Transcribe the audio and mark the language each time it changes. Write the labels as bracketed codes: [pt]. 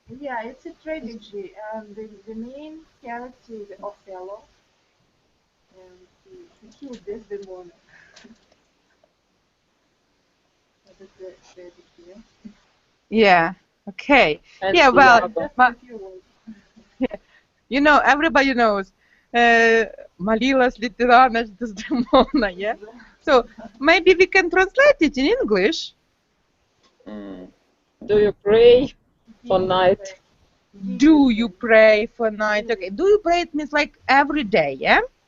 [en] Yeah, it's a tragedy, and the main character is Othello, and he killed Desdemona. That's a tragedy. Yeah? Yeah. Okay. And Yeah. Well, Iago. Just a few words. you know, everybody knows. [ru] Молилась ли ты на ночь Дездемона, yeah? [en] So maybe we can translate it in English. Do you pray for night? Do you pray for night? Okay. Do you pray? It means like every day, yeah?